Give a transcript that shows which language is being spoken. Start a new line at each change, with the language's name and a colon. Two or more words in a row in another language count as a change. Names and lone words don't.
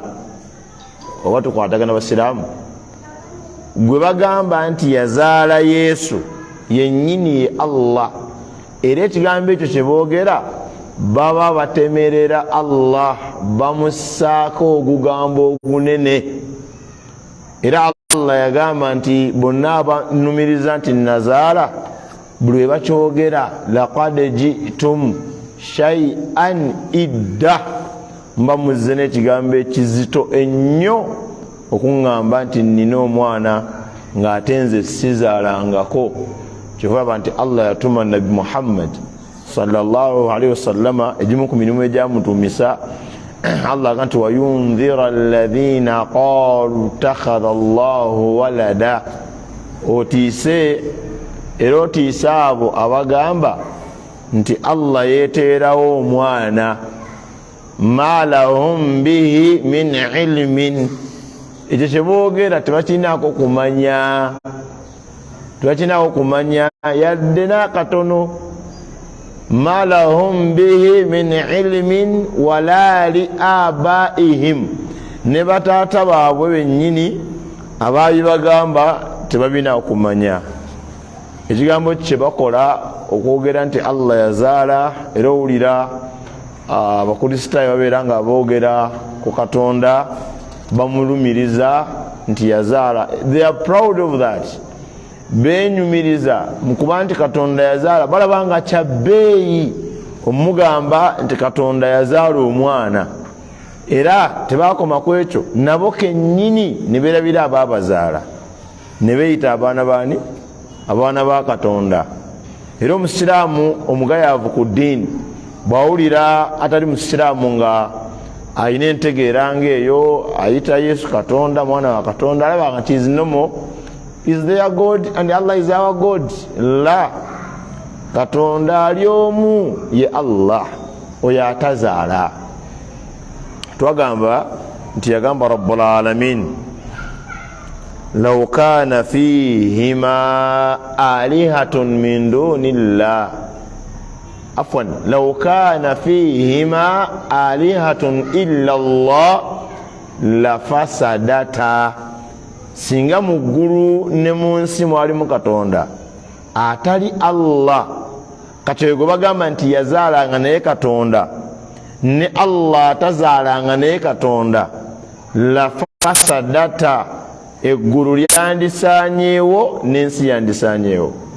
Ganda: oba tukwatagana basiraamu, gwe bagamba nti yazaala Yesu yennyini ye Allah, era ekigambo ekyo kye boogera baba batemerera Allah, bamussaako ogugambo ogunene. era Allah yagamba nti bonna abanumiriza nti nazaala buli bakyogera
Arabic: لقد جئتم شيئا إدا
Ganda: mba muzze n'ekigambo ekizito ennyo okuŋŋamba nti nnina omwana ng'ate nze sizaalangako. Kyova nti Allah yatuma Nabi Muhammad
Arabic: صلى الله عليه وسلم
Ganda: egimu ku mirimu egyamutumisa Allah ganti
Arabic: وينذر الذين قالوا اتخذ الله ولدا,
Ganda: otiise era otiise abo abagamba nti Allah yeteerawo omwana,
Arabic: ما لهم به من علم,
Ganda: ekyo kyeboogera tebakinaako kumanya, tebakinaako kumanya yadde n'akatono.
Arabic: ما لهم به من علم ولا لآبائهم,
Ganda: ne bataata baabwe bennyini abaabibagamba tebabina okumanya. Ekigambo kye bakola okwogera nti Allah yazaala, era owulira abakristaayo babeera nga boogera ku Katonda bamulumiriza nti yazaala.
English: They are proud of that.
Ganda: Benyumiriza mukuba nti Katonda yazaala, balaba nga kyabbeeyi omugamba nti Katonda yazaala omwana, era tebakoma ku ekyo, nabo kennyini ne beerabira abaabazaala ne beeyita abaana baani? Abaana ba Katonda. Era omusiraamu omugayaavu ku ddiini bw'awulira atali musiraamu nga ayina entegeera ng'eyo, ayita Yesu Katonda, mwana wa Katonda, alaba nti
English: is normal, is their God and Allah is our God.
Ganda: La, Katonda ali omu ye Allah, oyo atazaala. Twagamba nti yagamba
Arabic: رب العالمين، لو كان فيهما آلهة من دون الله، عفوا, لو كان فيهما آلهة إلا الله لفسدتا,
Ganda: singa mu ggulu ne mu nsi mwalimu Katonda atali Allah, kati gwe bagamba nti yazaalanga naye Katonda, ne Allah atazaalanga naye Katonda,
Arabic: لفسدتا,
Ganda: eggulu lyandisaanyeewo n'ensi yandisaanyeewo.